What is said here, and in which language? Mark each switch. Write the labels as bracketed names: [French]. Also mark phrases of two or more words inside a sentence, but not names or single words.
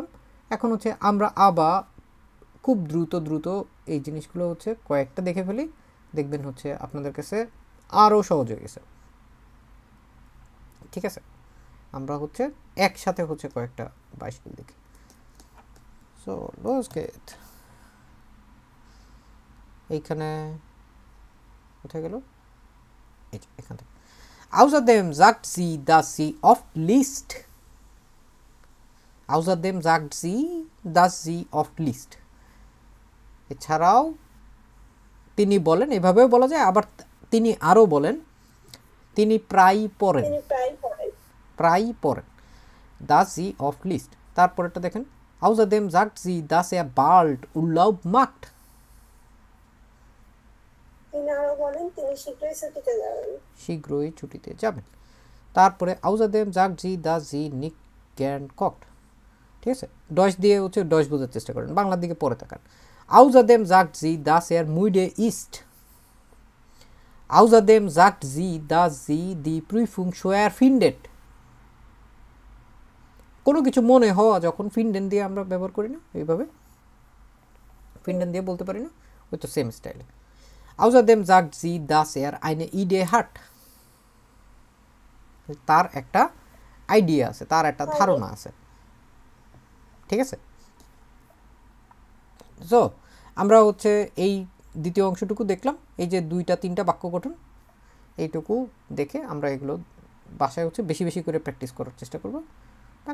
[Bangla] এখন হচ্ছে আমরা আবার খুব দ্রুত এই জিনিসগুলো হচ্ছে কয়েকটা দেখে ফেলি, দেখবেন হচ্ছে আপনাদের কাছে আরও সহজ হয়ে গেছে। ঠিক আছে, আমরা হচ্ছে একসাথে হচ্ছে কয়েকটা বাইসকেল দেখি। [German] সো los geht, [Bangla] এইখানে কোথায় গেল, এই যে এখান থেকে। [German] Außerdem sagt sie, dass sie oft liest. Außerdem sagt sie, dass sie oft liest. [Bangla] এছাড়াও তিনি বলেন, এভাবেও বলা যায়, আবার তিনি আরও বলেন তিনি প্রায় পড়েন, প্রায় পড়েন। [German] dass sie oft liest। [Bangla] তারপরেটা দেখেন, [German] Außerdem sagt sie, dass er bald Urlaub macht। [Bangla] তিনি আরো বলেন তিনি শীঘ্রই ছুটিতে যাবেন, শীঘ্রই ছুটিতে যাবেন। [German] তারপরে Außerdem sagt sie, dass sie nicht gern kocht। [Bangla] ঠিক আছে, ডয়েশ দিয়ে হচ্ছে ডয়েশ বোঝার চেষ্টা করেন, বাংলার দিকে পরে তাকান। [German] Außerdem sagt sie, dass er müde ist। Außerdem sagt sie, dass sie die Prüfung schwer findet। [Bangla] কোনো কিছু মনে হওয়া যখন ফিনডেন দিয়ে আমরা ব্যবহার করি না, এইভাবে ফিনডেন দিয়ে বলতে পারি না, ওই তো সেম স্টাইলে। [German] Außerdem sagt sie, dass er eine Idee hat। [Bangla] তার একটা আইডিয়া আছে, তার একটা ধারণা আছে, ঠিক আছে। সো আমরা হচ্ছে এই দ্বিতীয় অংশটুকু দেখলাম, এই যে 2টা 3টা বাক্য গঠন, এইটুকু দেখে আমরা এগুলো বাসায় হচ্ছে বেশি বেশি করে প্র্যাকটিস করার চেষ্টা করব।